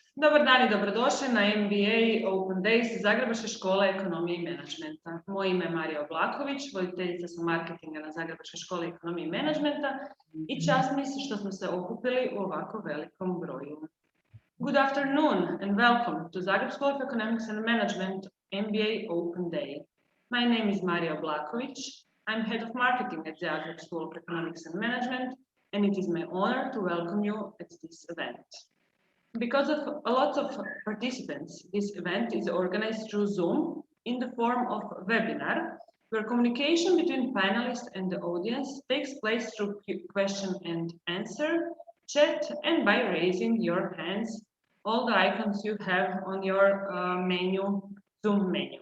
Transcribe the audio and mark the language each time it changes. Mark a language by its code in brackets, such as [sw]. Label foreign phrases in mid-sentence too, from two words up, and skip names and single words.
[hr] Dobar dan i dobrodošli na MBA Open Days Zagrebačke škole ekonomije i menadžmenta. Moje ime je Marija Oblaković, voditeljica sam marketinga na Zagrebačkoj školi ekonomije i menadžmenta i čast mi se što smo se okupili u ovako velikom broju. [en] Good afternoon and welcome to Zagreb School of Economics and Management MBA Open Day. My name is Marija Oblaković. I'm head of marketing at Zagreb School of Economics and Management, and it is my honor to welcome you at this event. Because of a lot of participants, this event is organized through Zoom in the form of a webinar, where communication between panelists and the audience takes place through question and answer, chat, and by raising your hands, all the icons you have on your Zoom menu.